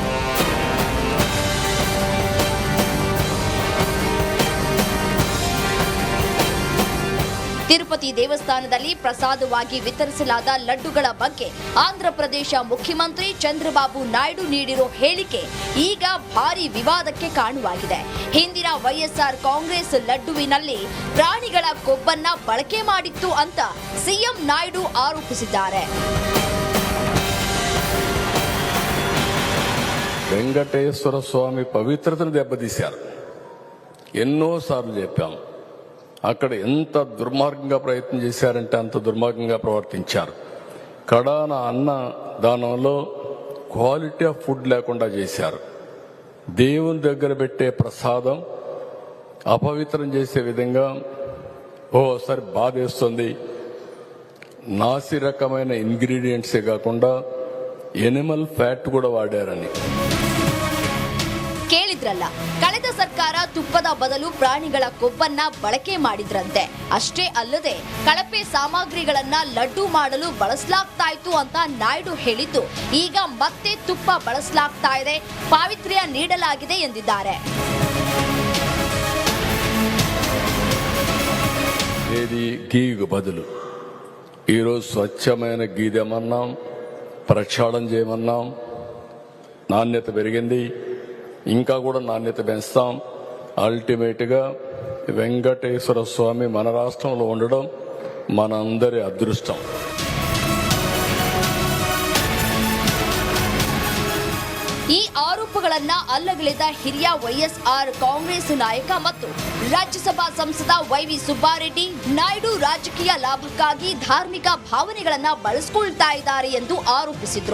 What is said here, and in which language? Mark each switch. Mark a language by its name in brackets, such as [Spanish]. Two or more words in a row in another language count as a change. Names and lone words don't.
[Kannada] ತಿರುಪತಿ ದೇವಸ್ಥಾನದಲ್ಲಿ ಪ್ರಸಾದವಾಗಿ ವಿತರಿಸಲಾದ ಲಡ್ಡುಗಳ ಬಗ್ಗೆ ಆಂಧ್ರ ಪ್ರದೇಶ ಮುಖ್ಯಮಂತ್ರಿ ಚಂದ್ರಬಾಬು ನಾಯ್ಡು ನೀಡಿರೋ ಹೇಳಿಕೆ ಈಗ ಭಾರಿ ವಿವಾದಕ್ಕೆ ಕಾರಣವಾಗಿದೆ. ಹಿಂದಿನ ವೈಎಸ್ಆರ್ ಕಾಂಗ್ರೆಸ್ ಲಡ್ಡುವಿನಲ್ಲಿ ಪ್ರಾಣಿಗಳ ಕೊಬ್ಬನ್ನ ಬಳಕೆ ಮಾಡಿತ್ತು ಅಂತ ಸಿಎಂ ನಾಯ್ಡು ಆರೋಪಿಸಿದ್ದಾರೆ. [Telugu] వెంకటేశ్వర స్వామి పవిత్రతను దెబ్బతీశారు. ఎన్నోసార్లు చెప్పాం. అక్కడ ఎంత దుర్మార్గంగా ప్రయత్నం చేశారంటే అంత దుర్మార్గంగా ప్రవర్తించారు. కడాన అన్న దానంలో [English] quality of food [Telugu] లేకుండా చేశారు. దేవుని దగ్గర పెట్టే ప్రసాదం అపవిత్రం చేసే విధంగా ఓసారి బాధేస్తుంది. నాసి రకమైన ఇంగ్రీడియంట్సే కాకుండా [English] animal fat [Telugu] కూడా వాడారని. [Kannada] ಕೇಳಿದ್ರಲ್ಲ, ಕಳೆದ ಸರ್ಕಾರ ತುಪ್ಪದ ಬದಲು ಪ್ರಾಣಿಗಳ ಕೊಬ್ಬನ್ನ ಬಳಕೆ ಮಾಡಿದ್ರಂತೆ. ಅಷ್ಟೇ ಅಲ್ಲದೆ ಕಳಪೆ ಸಾಮಗ್ರಿಗಳನ್ನ ಲಡ್ಡು ಮಾಡಲು ಬಳಸಲಾಗ್ತಾ ಇತ್ತು ಅಂತ ನಾಯ್ಡು ಹೇಳಿದ್ದು ಈಗ ಮತ್ತೆ ತುಪ್ಪ ಬಳಸಲಾಗ್ತಾ ಇದೆ, ಪಾವಿತ್ರ್ಯ ನೀಡಲಾಗಿದೆ ಎಂದಿದ್ದಾರೆ. [Telugu] ఏది గీకు బదులు ఈరోజు స్వచ్ఛమైన గీ తెమన్నాం, ప్రక్షాళన చేయమన్నాం. నాణ్యత పెరిగింది, ఇంకా కూడా నాణ్యత పెంచుతాం. అల్టిమేట్గా వెంకటేశ్వర స్వామి మన రాష్ట్రంలో ఉండడం మనందరి అదృష్టం. [Kannada] ಈ ಆರೋಪಗಳನ್ನ ಅಲ್ಲಗಳೆದ ಹಿರಿಯ ವೈಎಸ್ಆರ್ ಕಾಂಗ್ರೆಸ್ ನಾಯಕ ಮತ್ತು ರಾಜ್ಯಸಭಾ ಸಂಸದ ವೈವಿ ಸುಬ್ಬಾರೆಡ್ಡಿ, ನಾಯ್ಡು ರಾಜಕೀಯ ಲಾಭಕ್ಕಾಗಿ ಧಾರ್ಮಿಕ ಭಾವನೆಗಳನ್ನ ಬಳಸಿಕೊಳ್ತಾ ಇದ್ದಾರೆ ಎಂದು ಆರೋಪಿಸಿದ್ರು.